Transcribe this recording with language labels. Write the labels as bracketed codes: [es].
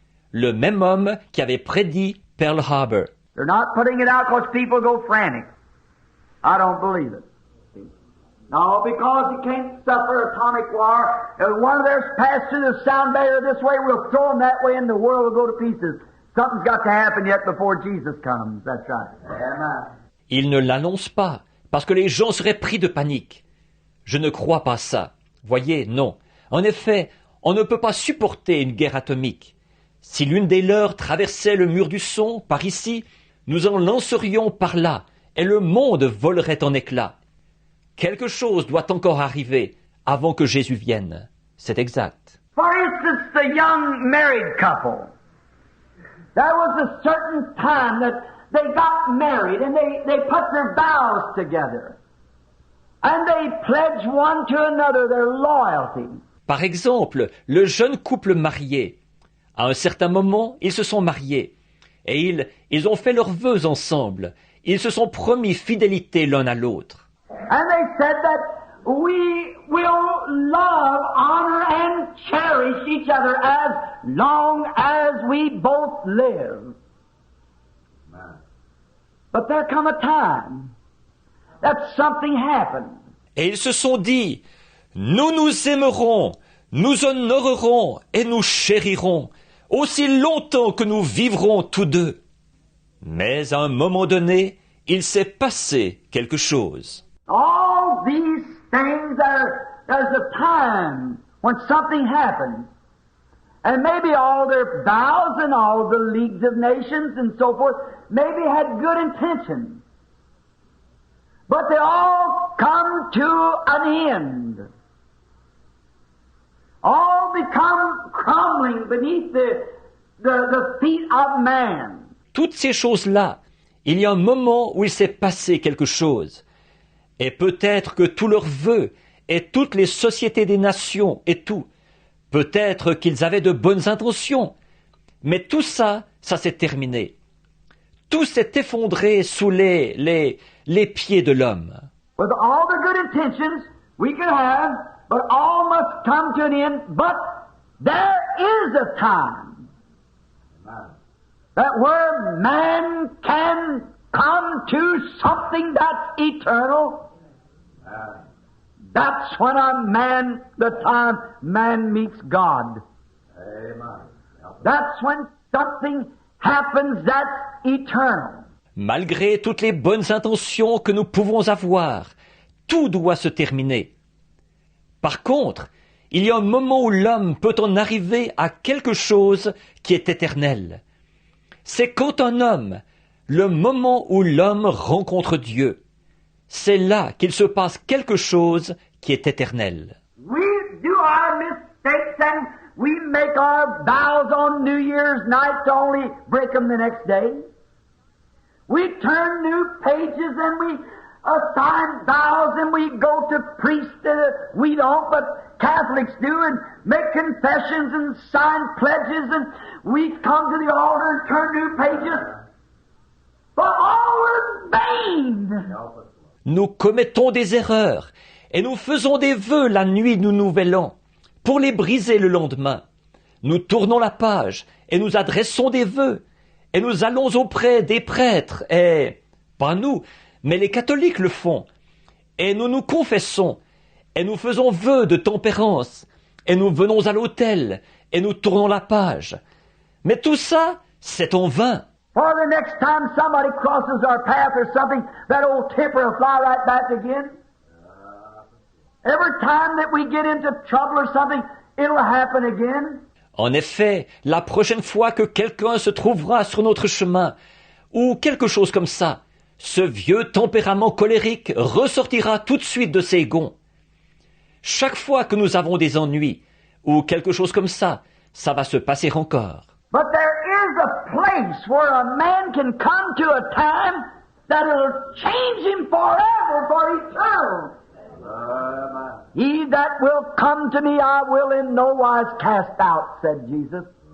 [fr] Le même homme qui avait prédit Pearl Harbor. [en] They're not putting it out because people go frantic. I don't believe it. No, because you can't suffer atomic war. If one of theirs passed through the sound barrier this way, we'll throw them that way and the world will go to pieces. Something's got to happen yet before Jesus comes. That's right. Amen. [fr] Il ne l'annonce pas, parce que les gens seraient pris de panique. Je ne crois pas ça. Voyez, non. En effet, on ne peut pas supporter une guerre atomique. Si l'une des leurs traversait le mur du son, par ici, nous en lancerions par là, et le monde volerait en éclats. Quelque chose doit encore arriver avant que Jésus vienne. C'est exact. [en] For instance, the young married couple. There was a certain time that they got married and they put their vows together. And they pledged one to another their loyalty. [fr] Par exemple, le jeune couple marié. À un certain moment, ils se sont mariés. Et ils ont fait leurs vœux ensemble. Ils se sont promis fidélité l'un à l'autre. [en] And they said that we will love, honor, and cherish each other as long as we both live. But there come a time that something happened. [fr] Et ils se sont dit, nous nous aimerons, nous honorerons et nous chérirons, aussi longtemps que nous vivrons tous deux. Mais à un moment donné, il s'est passé quelque chose. [en] All these things there's a time when something happens. And maybe all their vows and all the leagues of nations and so forth maybe had good intentions. But they all come to an end. All become crumbling beneath the feet of man. [fr] Toutes ces choses-là, il y a un moment où il s'est passé quelque chose. Et peut-être que tous leurs vœux et toutes les sociétés des nations et tout, peut-être qu'ils avaient de bonnes intentions, mais tout ça, ça s'est terminé. Tout s'est effondré sous les pieds de l'homme. [en] With all the good intentions we can have, but all must come to an end. But there is a time that where man can come to something that's eternal. That's when the time man meets God. That's when something happens that's eternal. [fr] Malgré toutes les bonnes intentions que nous pouvons avoir, tout doit se terminer. Par contre, il y a un moment où l'homme peut en arriver à quelque chose qui est éternel. C'est quand un homme, le moment où l'homme rencontre Dieu, c'est là qu'il se passe quelque chose qui est éternel. [en] We do our mistakes and we make our vows on New Year's night to only break them the next day. We turn new pages and we assign vows and we go to priests. We don't, but Catholics do, and make confessions and sign pledges, and we come to the altar and turn new pages. But all in vain. [fr] Nous commettons des erreurs et nous faisons des vœux la nuit du Nouvel An pour les briser le lendemain. Nous tournons la page et nous adressons des vœux et nous allons auprès des prêtres et, pas nous, mais les catholiques le font. Et nous nous confessons et nous faisons vœu de tempérance et nous venons à l'autel et nous tournons la page. Mais tout ça, c'est en vain. [en] For the next time somebody crosses our path or something, that old temper will fly right back again. Every time that we get into trouble or something, it'll happen again. [fr] En effet, la prochaine fois que quelqu'un se trouvera sur notre chemin, ou quelque chose comme ça, ce vieux tempérament colérique ressortira tout de suite de ses gonds. Chaque fois que nous avons des ennuis ou quelque chose comme ça va se passer encore. [en] But there is a place where a man can come to a time that it'll change him forever, for eternal. He that will come to me, I will in no wise cast out, said Jesus.